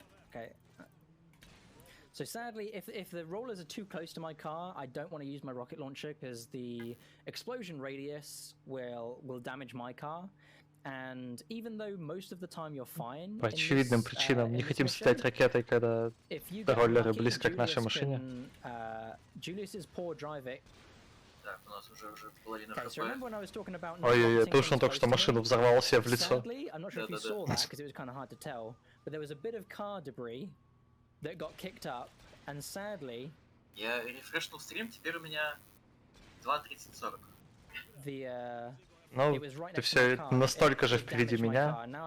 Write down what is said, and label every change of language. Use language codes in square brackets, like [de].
[en] Okay. So sadly, if the rollers are too close to my car, I don't want to use my rocket launcher because the explosion radius will damage my car. And even though most of the time you're fine, [ru] по очевидным причинам не хотим стрелять ракетой, когда роллеры близко к нашей машине. [en] Julius's poor driving. [ru] Так, у нас уже половина ХП. Ой-ой-ой, потому что он только что машину взорвал себе в лицо. [en] I'm not sure if you saw that because it was kind of hard to tell, but there was a bit of car debris that got kicked up, and sadly... [ru] Я рефрешнул стрим, теперь у меня 2:30-40. Ну, ты все настолько же впереди меня.